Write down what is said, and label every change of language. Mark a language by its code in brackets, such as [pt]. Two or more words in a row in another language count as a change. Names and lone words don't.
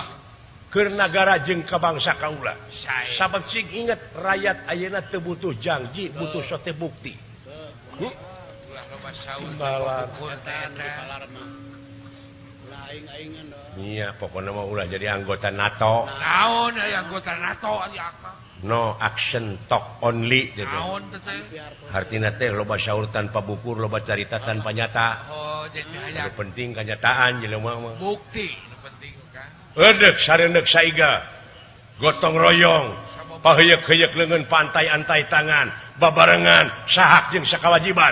[su] keur nagara jeung ka bangsa kaula sabab cing inget rakyat ayeuna teu butuh janji butuh sote bukti ulah loba saur iya pokona mah ulah jadi anggota NATO naon aya anggota NATO ari akal [en] no action talk only gitu. [su] Naon teh teh? Artina teh loba syaur tanpa bukur, loba carita tanpa nyata. Oh, jadi Anu hayang penting kanyataan jelema mah. bukti nu penting kan. Eudeuh sareundeuk saiga. Gotong royong, paheuyeuh-heuyeuh leungeun pantai-antai tangan, babarengan sahak jeung sakawajiban.